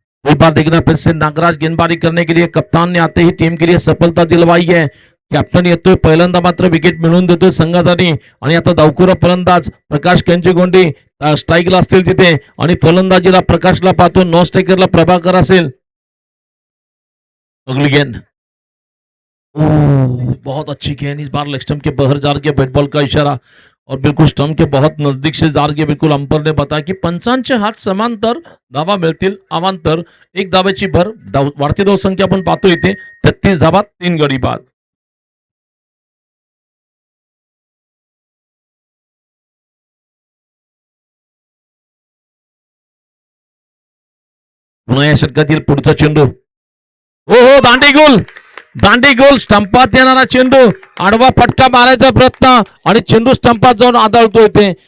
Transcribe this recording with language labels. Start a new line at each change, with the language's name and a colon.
Hindi: एक बार देखना फिर से नागराज गेंदबाजी करने के लिए कप्तान ने आते ही टीम के लिए सफलता दिलवाई है।
Marathi: कॅप्टन येतोय, पहिल्यांदा मात्र विकेट मिळवून देतोय संघासाठी। आणि आता धावखुरा फलंदाज प्रकाश कंचीगोंडी स्ट्राईकला असतील तिथे, आणि फलंदाजीला प्रकाशला पाहतो, नॉन स्ट्रायकरला प्रभाकर असेल।
Hindi: अगली गेंद, बहुत अच्छी गेंद, इस बार लेग स्टंप के बाहर जा के बैट बॉल का इशारा, और बिल्कुल स्टंप के बहुत नजदीक से जार के बिल्कुल अंपर ने बताया की
Marathi: पंचांचे हात समांतर, धावा मिळतील अवांतर। एक धावेची भर, वाढती धावसंख्या आपण पाहतो इथे 33 धावा 3 गडी बाद। पुन्हा या षटकातील पुढचा चेंडू, हो हो, दांडी गोल, दांडी गोल, स्टंपात येणारा चेंडू, आडवा फटका मारायचा प्रयत्न, आणि चेंडू स्टंपात जाऊन आदळतो इथे।